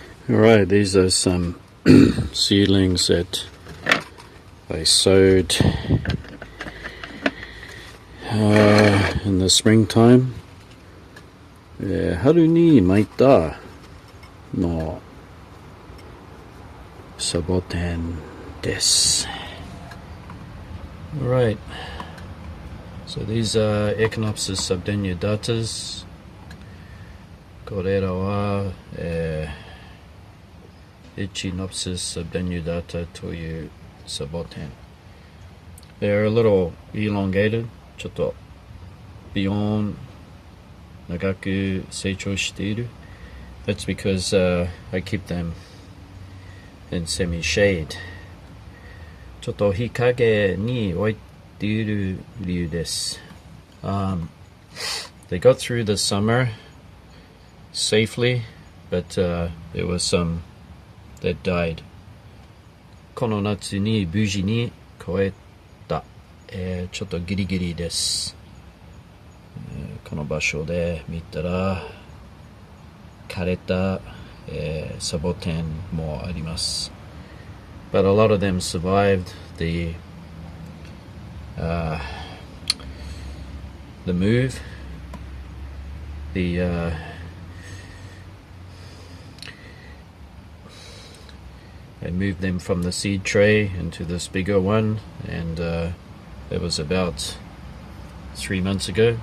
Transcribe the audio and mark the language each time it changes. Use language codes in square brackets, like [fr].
[en] Alright, these are some seedlings that I sowed in the springtime. [ja] 春に巻いたのサボテンです。 [en] Alright, so these are Echinopsis subdenudatas. [ja] これらは、Echinopsis subdenudata というサボテン。 [en] They're a little elongated. [ja] ちょっとビヨン長く成長している。 [en] That's because I keep them in semi-shade. [ja] ちょっと日陰に置いている理由です。 [en] They got through the summer safely, but there was some that died. [ja] この夏に無事に越えた。ちょっとギリギリです。この場所で見たら枯れた、サボテンもあります。 [en] But a lot of them survived the move. I moved them from the seed tray into this bigger one, and it was about 3 months ago.